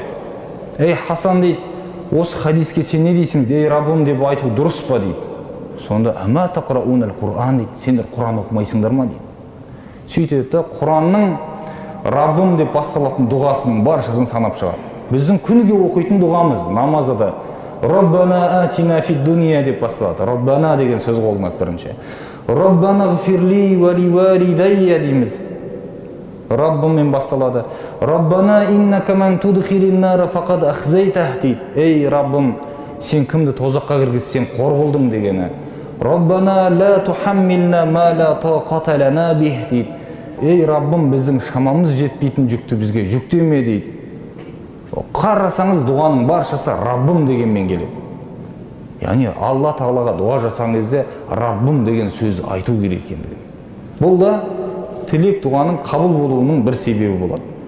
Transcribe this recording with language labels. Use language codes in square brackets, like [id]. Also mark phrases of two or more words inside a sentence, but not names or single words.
[kk] «Ей Хасан» дейді, «осы хадиске сен не дейсің? Ей Раббым деп айту дұрыс па?» дейді. Сонда [ar] «أما تقرؤون القرآن» [kk] дейді, «Сендер Құран оқымайсыңдар ма?» дейді. Сөйтеді, Құранның Раббым деп басталатын дұғасының баршасын санап шығады. Біздің күніге оқитын дұғамыз намазда да [ar] «ربنا آتنا في الدنيا» [kk] деп басталады. «Раббана» деген сөз қолданады бірінші. [ar] «ربنا اغفر لي ولوالدي» дейміз. [kk] Раббыммен басталады. [ar] «ربنا إنك من تدخل النار فقد أخزيته» дейді. [kk] «Ей Раббым, сен кімді тозаққа кіргізсең қор қылдың» дегені. [ar] «ربنا لا تحملنا ما لا طاقة لنا به» дейді. [kk] «Ей Раббым, біздің шамамыз жетпейтін жүкті бізге жүктеме» дейді. Қарасаңыз дұғаның баршасы Раббым дегенмен келеді. Яғни Алла Тағалаға дұға жасаған кезде Раббым деген сөз айту керек екендігі. Бұл да тілек дұғаның қабыл болуының бір себебі болады.